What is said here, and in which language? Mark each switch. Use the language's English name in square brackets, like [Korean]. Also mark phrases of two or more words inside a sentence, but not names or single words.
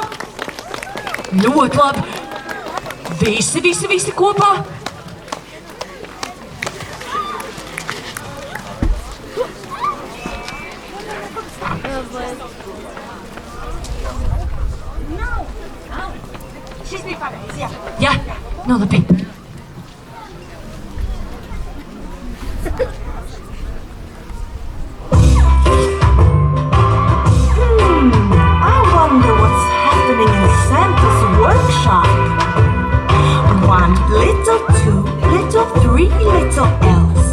[Latvian] Ļoti labi! Visi kopā! Šis bija pareizi, jā. Jā, nu labi. [English] I wonder what's happening in Santa's workshop. 1 little, 2 little, 3 little elves.